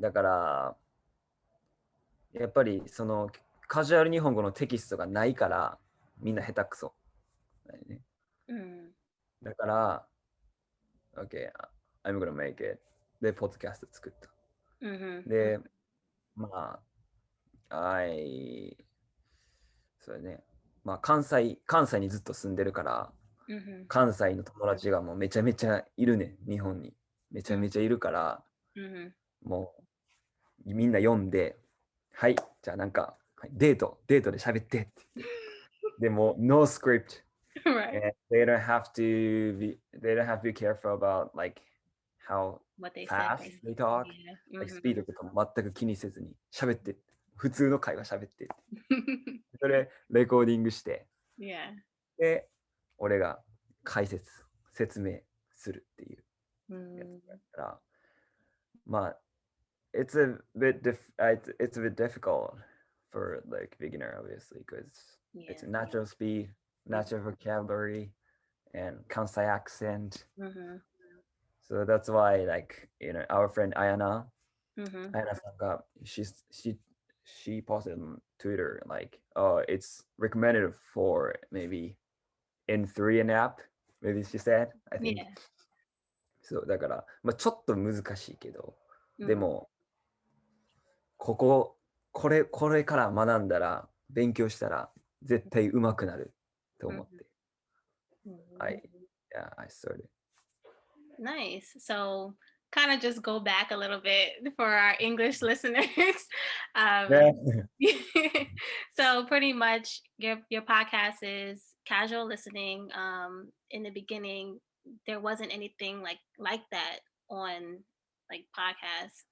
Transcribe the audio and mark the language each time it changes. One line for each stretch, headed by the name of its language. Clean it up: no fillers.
Japanese: だから、やっぱりそのカジュアル日本語のテキストがないから、みんな下手くそ。だよね。 Mm, だから、
English: OK, I'm gonna make it.
Japanese: で、ポッドキャスト作った。 mhm. で、まあ、そうだね。まあ、関西にずっと住んでるから、 Mhm. 関西の友達がもうめちゃめちゃいるね、日本に。めちゃめちゃいるから、 Mhm. もうみんな読んで、はい、じゃあなんか、はいデートで喋ってって言って。でも、
English: no script. Right. And they don't have to be careful about like how What they say. fast they talk. Yeah. Like ス Mhm.
Japanese: ピードとかも全く気にせずに喋って、普通の会話喋って、それレコーディングして、
English: Yeah.
Japanese: で、俺が説明するっていうやつだから、まあ、
English: it's a bit difficult for like beginner obviously because it's yeah. a natural speed, Mhm. natural vocabulary, and Kansai accent. Mhm. So that's why like our friend Mhm. Ayana Saka, she posted on Twitter like, oh, it's recommended for maybe N3 and app, maybe she said, I think. Yeah.
Japanese: そうだから、まあ、ちょっと難しいけど、で Mm, もこここれから学んだら勉強したら絶対上手くなると思っ mhm, て、 mhm.
English: I I started. Nice. So, kind of just go back a little bit for our English listeners. Um, Yeah. so pretty much your podcast is casual listening. In the beginning, there wasn't anything like that on like podcasts.